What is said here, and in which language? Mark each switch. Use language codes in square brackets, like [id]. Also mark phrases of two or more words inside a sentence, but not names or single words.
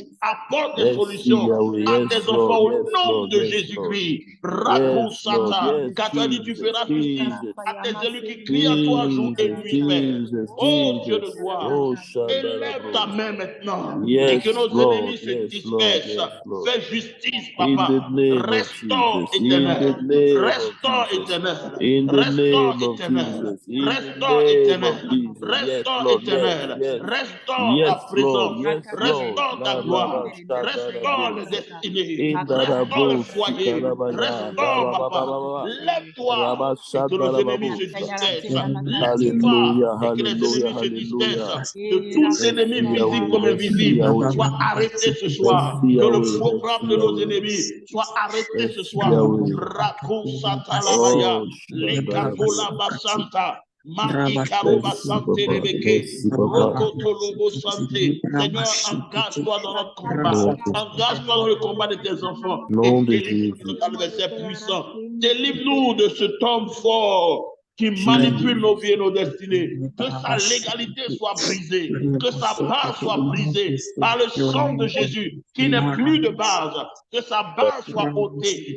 [fr] Apporte des solutions à tes enfants au nom de Jésus-Christ. Rakusata. Car tu as dit, tu feras justice à tes élus qui crient à toi jour et nuit, Père. Oh Dieu de gloire, élève ta main maintenant et [en] Yes, [fr] que nos [en] Lord. [fr] ennemis se [en] Yes, Lord. [fr] dispersent. [en] Yes, Lord. [fr] Fais justice, [en] In [fr] papa. [en] the name of [fr] Restaure, [en] Jesus. In the [fr] éternel. [en] name of [fr] Restaure, [en] Jesus. [fr] éternel. [en] In the [fr] Restaure, [en] name of [fr] éternel. [en] Jesus. In the [fr] Restaure, [en] name of [fr] éternel. [en] Jesus. Yes, [fr] Restaure, [en] Lord. Yes, [fr] éternel. [en] yes. [fr] Restaure ta [en] Yes, Lord. [fr] présence. [en] Yes, Lord. [fr] Restaure ta La gloire. raba shaka Restaure les rabo. destinées. [en] In the [fr] Restaure le rabo foyer. sikarabaya. Restaure, papa. Lève-toi Raba et que shaka nos ennemis rababo. se dispersent. Lève-toi [en] Hallelujah, [fr] et que les [en] hallelujah, [fr] ennemis se [en] hallelujah. [fr] dispersent. Que tout ennemi Merci visible Yahweh, comme merci invisible Yahweh. soit arrêté ce soir. Merci Que le Yahweh, programme merci de nos Yahweh. ennemis soit arrêté ce Merci soir. Yahweh. Rako satalabaya, Oh, lekatola basanta, maikaro merci basante Papa, rebeke, merci Papa. rokotolobo santé. Seigneur, engage-toi dans notre combat. Nom Engage-toi dans le combat de tes enfants et de délivre-nous Jésus. dans le verset puissant. Délivre-nous de ce homme fort qui manipule nos vies et nos destinées. Que sa légalité soit brisée, que sa base soit brisée par le sang de Jésus qui n'est plus de base, que sa base soit ôtée.